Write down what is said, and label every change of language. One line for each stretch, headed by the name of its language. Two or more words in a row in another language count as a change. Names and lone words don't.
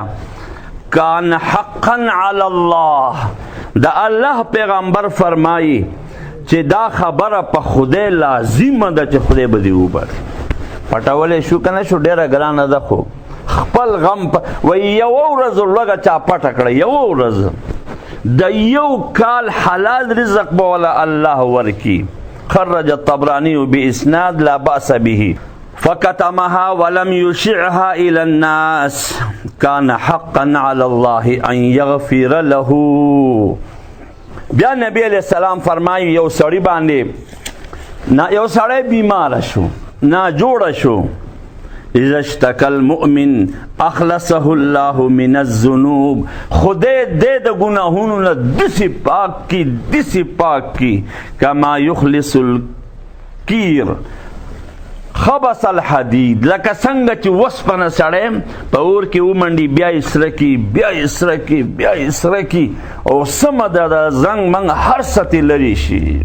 Arabic: کان حقا علی الله
Pashto: د الله پیغمبر فرمایي چې دا خبره په خدای لازمه ده چې خدای به دې وبخي. پټولی شو که نه شو ډېره ګرانه ده خو خپل غم وایي یوه ورځ لږه چا پټه کړه یوه ورځ د یو کال حلال رزق به وله الله ورکي.
Arabic: خرج الطبراني بإسناد لا بأس به فكتمها ولم يشعها إلى الناس كان حقا على الله أن يغفر له.
Pashto: بیا نبی
Arabic: علیہ السلام
Pashto: فرمایي یو سړی باندې یو سړی بیماره شو ناجوړه شو
Arabic: اذا اشتكى المؤمن اخلصه الله من الذنوب
Pashto: خدای دې د ګناهونو نه دسي پاک کی
Arabic: کما یخلص الکیر خبث الحدید
Pashto: لکه څنګه چې وسپنه سړی په اور کې ومنډي بیا یې سره کی او سمه د زنګ منګ هر څه ترې لرې شي.